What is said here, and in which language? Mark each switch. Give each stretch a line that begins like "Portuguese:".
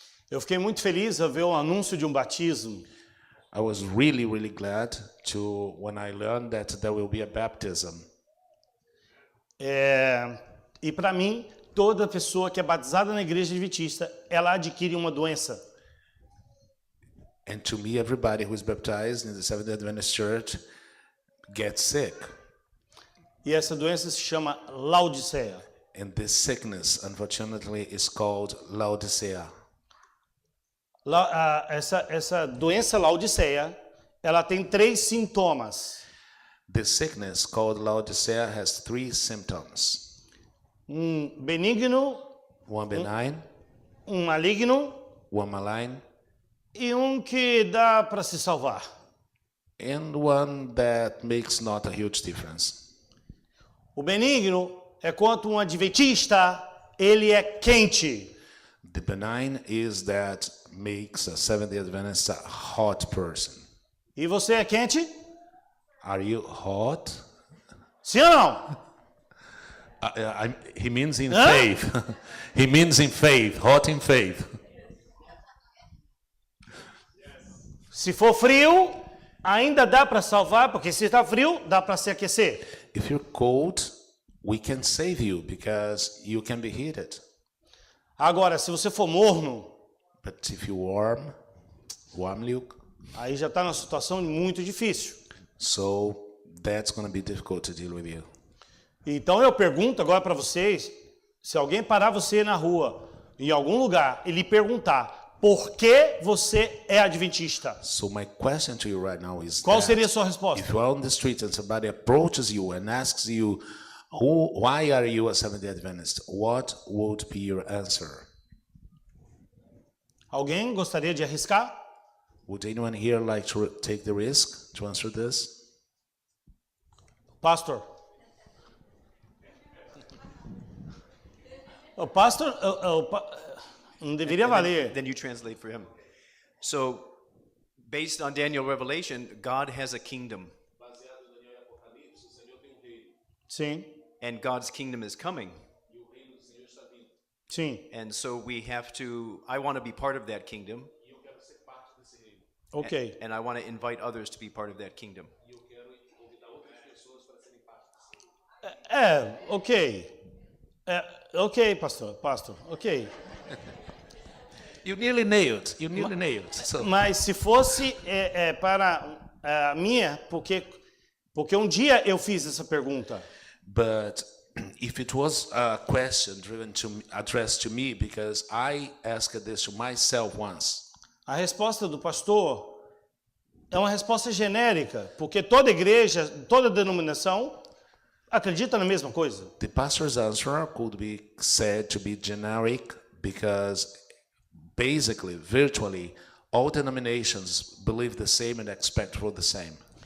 Portuguese: Eu fiquei muito feliz ao ver o anúncio de batismo.
English: I was really, really glad when I learned that there will be a baptism.
Portuguese: E para mim, toda pessoa que é batizada na igreja adventista, ela adquire uma doença.
English: And to me, everybody who is baptized in the Seventh-day Adventist Church gets sick.
Portuguese: E essa doença se chama Laodiceia.
English: And this sickness, unfortunately, is called Laodicea.
Portuguese: Essa doença Laodiceia, ela tem 3 sintomas.
English: This sickness called Laodicea has 3 symptoms.
Portuguese: Benigno,
English: One benign,
Portuguese: maligno
English: one malign,
Portuguese: e que dá para se salvar.
English: and one that makes not a huge difference.
Portuguese: O benigno é quando adventista, ele é quente.
English: The benign is that makes a Seventh-day Adventist a hot person.
Portuguese: E você é quente?
English: Are you hot?
Portuguese: Sim ou não?
English: He means in faith. He means in faith, hot in faith.
Portuguese: Se for frio, ainda dá para salvar, porque se está frio, dá para se aquecer.
English: If you're cold, we can save you because you can be heated.
Portuguese: Agora, se você for morno,
English: But if you warm Luke,
Portuguese: aí já está numa situação muito difícil.
English: so that's going to be difficult to deal with you.
Portuguese: Então eu pergunto agora para vocês, se alguém parar você na rua, em algum lugar, e lhe perguntar, por que você é adventista?
English: So my question to you right now is
Portuguese: Qual
English: that
Portuguese: seria a sua resposta?
English: if you are on the street and somebody approaches you and asks you, why are you a Seventh-day Adventist? What would be your answer?
Portuguese: Alguém gostaria de arriscar?
English: Would anyone here like to take the risk to answer this?
Portuguese: Pastor. O pastor não deveria valer.
English: Then you translate for him. So, based on Daniel Revelation, God has a kingdom,
Portuguese: Sim,
English: and God's kingdom is coming.
Portuguese: sim.
English: And so we have to, I want to be part of that kingdom, Ok. and I want to invite others to be part of that kingdom. Ok. Ok, pastor, ok. You nearly nailed. So
Portuguese: Mas se fosse para a minha, porque dia eu fiz essa pergunta.
English: But if it was a question addressed to me, because I asked this to myself once,
Portuguese: A resposta do pastor é uma resposta genérica, porque toda igreja, toda denominação acredita na mesma coisa.
English: the pastor's answer could be said to be generic because basically, virtually, all denominations believe the same and expect for the same.